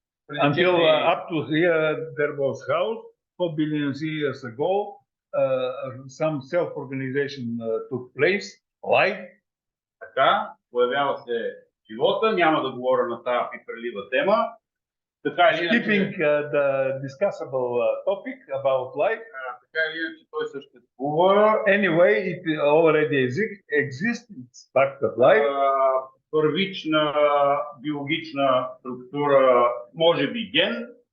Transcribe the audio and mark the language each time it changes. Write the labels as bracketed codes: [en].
[en] Until up to here there was chaos. 4 billion years ago, some self-organization took place. Life. [bg] Така, появява се живота. Няма да говоря на тази пиперлива тема. [en] Skipping the discussable topic about life. [bg] Така или иначе той съществува. [en] Anyway, it already exists. It's fact of life. [bg] Първична биологична структура, може би ген.